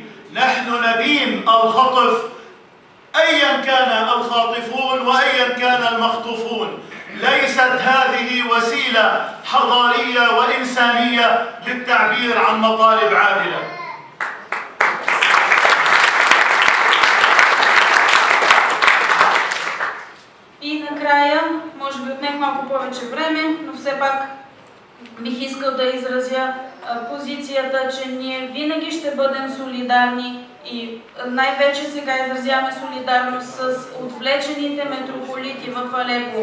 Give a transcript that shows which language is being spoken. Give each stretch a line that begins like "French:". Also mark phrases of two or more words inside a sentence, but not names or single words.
Arabic: نحن ندين الخطف أيا كان الخاطفون وأيا كان المخطوفون. ليست هذه وسيلة حضارية وإنسانية للتعبير عن مطالب عادلة.
Bulgarian: И накрая, може би отнех малко повече време, но все пак бих искал да изразя позицията, че ние винаги ще бъдем солидарни и най-вече сега изразяваме солидарност с отвлечените митрополити в Алепо.